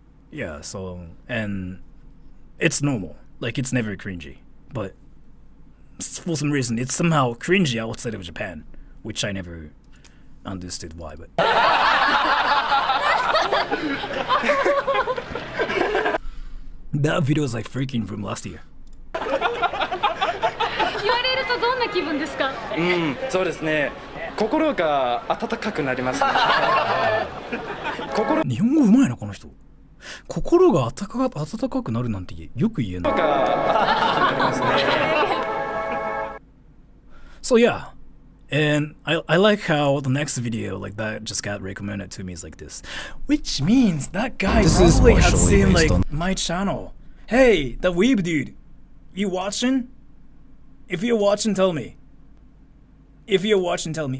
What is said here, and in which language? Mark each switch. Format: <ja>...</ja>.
<en>Yeah, so, and it's normal. Like, it's never cringy. But for some reason, it's somehow cringy outside of Japan, which I never understood why, but... That video is like freaking from last year.</en> <ja>言われるとどんな気分ですか？そうですね。心が温かくなりますね。日本語うまいなこの人。心が温かくなるなんてよく言えない。</ja> <en>So yeah, and I like how the next video like that just got recommended to me is like this, which means that guy probably had seen like my channel. Hey, the weeb dude, you watching? If you're watching, tell me. If you're watching, tell me.</en>